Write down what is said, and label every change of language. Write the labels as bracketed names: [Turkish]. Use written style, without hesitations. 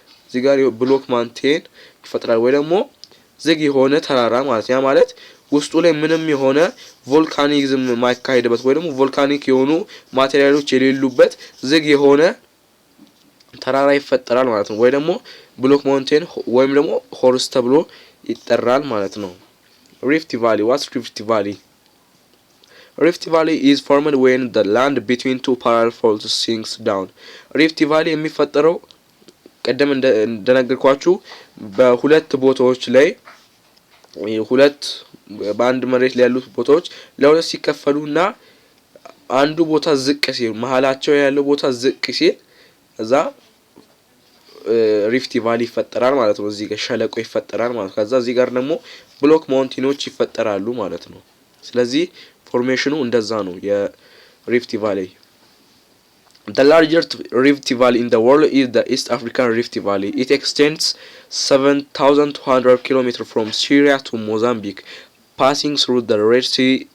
[Amharic] እዚህ ጋር ብሎክ ማውንቴን ይፈጠራል ወይ ደግሞ ዝግ የሆነ ተራራ ማለት ያ ማለት ውስጡ ላይ ምንም የሆነ ቮልካኒዝም ማይካሄድበት ወይ ደግሞ ቮልካኒክ የሆኑ ማቴሪያሎች የሌሉበት ዝግ የሆነ ተራራ ይፈጠራል ማለት ነው። ወይ ደግሞ ብሎክ ማውንቴን ወይም ደግሞ ሆርስ ተብሎ ይጠራል ማለት ነው። ሪፍት ቫሊ ዋትስ ሪፍት ቫሊ? [English] ሪፍት ቫሊ is formed when the land between two parallel faults sinks down. [Amharic] ሪፍት ቫሊ የሚፈጠረው ቀደም እንደነገርኳችሁ በሁለት ቦታዎች ላይ ሁለት በአንድ መሬት ላይ ያሉት ቦታዎች ለሁለት ሲከፈሉና አንዱ ቦታ ዝቅ ሲል መሃላቸው ያለው ቦታ ዝቅ ሲል እዛ ሪፍት ቫሊ ይፈጠራል ማለት ነው። እዚህ ጋር ሸለቆ ይፈጠራል ማለት ነው። ከዛ እዚህ ጋር ደግሞ ብሎክ ማውንቴኖች ይፈጠራሉ ማለት ነው። ስለዚህ ፎርሜሽኑ እንደዛ ነው የሪፍት ቫሊ። [English] The largest rift valley in the world is the East African Rift Valley. It extends 7,200 km from Syria to Mozambique, passing through the Red Sea.